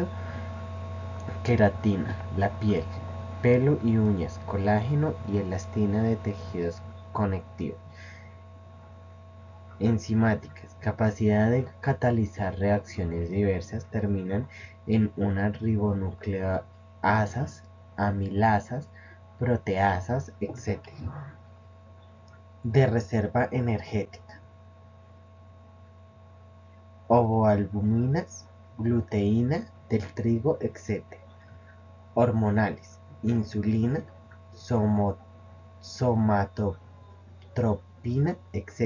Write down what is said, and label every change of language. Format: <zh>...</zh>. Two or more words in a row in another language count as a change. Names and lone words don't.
<es>Queratina, la piel, pelo y uñas, colágeno y elastina de tejidos conectivos. Enzimáticas, capacidad de catalizar reacciones diversas, terminan en unas ribonucleasas, amilasas, proteasas, etc. De reserva energética: ovoalbuminas, gluteína del trigo, etc. Hormonales: insulina, somatotropina, etc.</es>